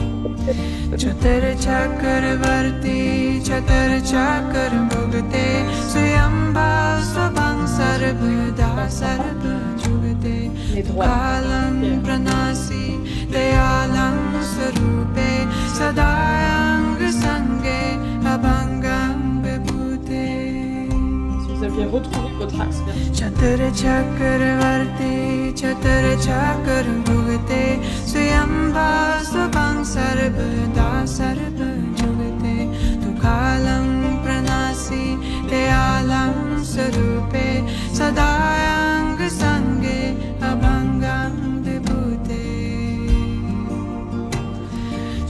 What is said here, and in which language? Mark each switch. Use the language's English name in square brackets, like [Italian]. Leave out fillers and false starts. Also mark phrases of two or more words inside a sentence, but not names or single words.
[Sanskrit] चतुर्चक्रवर्ती चतुर्चक्रं भुगते स्वयंभाव स्वभं सर्वदा सर्वजुगते दुःखालं प्रणासि दयालं स्वरूपे सदायाङ्गसङ्गे अभङ्गं विभूते [French] Si vous aviez retrouvé votre axe vertical. [Sanskrit] चतुर्चक्रवर्ती चतुर्चक्रं भुगते स्वयंभाव स्वभं सर्वदा सर्वजुगते दुःखालं प्रणासि दयालं स्वरूपे सदायाङ्गसङ्गे अभङ्गं विभूते